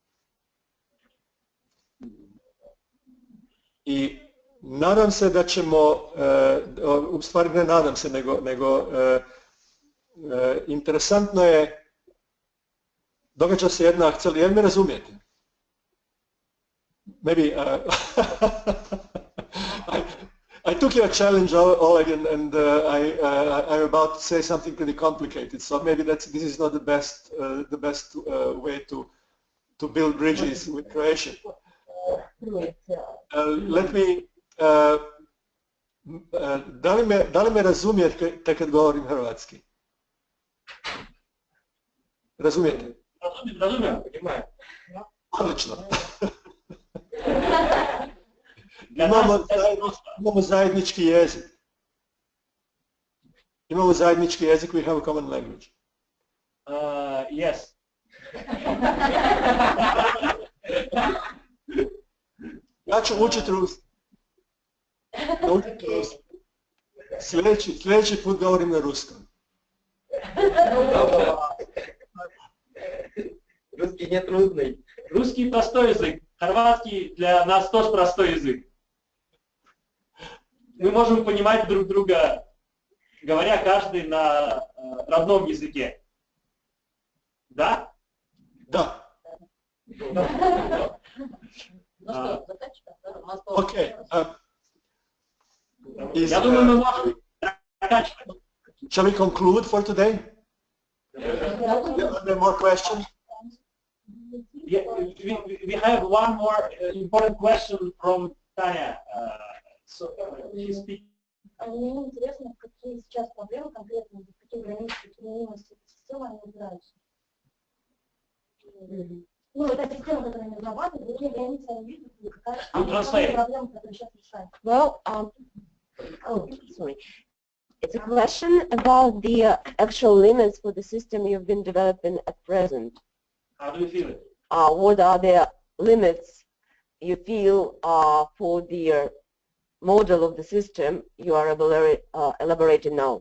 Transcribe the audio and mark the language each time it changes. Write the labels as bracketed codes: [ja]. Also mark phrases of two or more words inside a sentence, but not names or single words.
[hr] I nadam se da ćemo, u stvari ne nadam se, nego interesantno je, događa se jedna akcija, jel me razumijete? [en] Maybe I took your challenge, Oleg, and I'm about to say something pretty complicated. So maybe this is not the best way to build bridges with Croatian. Let me. [hr] Da li me razumijete kad govorim hrvatski? Razumijete? Razumijem. Odlično. Imamo zajednički jezik. Imamo zajednički jezik, [en] we have a common language. Yes. [hr] Ja ću učiti ruski. Sljedeći put govorim na ruskom. [ru] Русский не трудный. Русский простой язык. Хорватский для нас тоже простой язык. Мы можем понимать друг друга, говоря каждый на родном языке. Да? Да. Окей. Я думаю, мы можем заканчивать. [en] Shall we conclude for today? Are there more questions? Yeah, we have one more important question from Tanya. So, she speaks. [ru] Мне интересно, какие сейчас проблемы конкретно, какие границы применимости этой системы они разбираются. Ну, это система, которая не разрабатывает, какие границы они видят, и какая проблема, которая сейчас решается. [en] Well, sorry. It's a question about the actual limits for the system you've been developing at present. How do you feel it? What are the limits you feel for the model of the system you are elaborating now?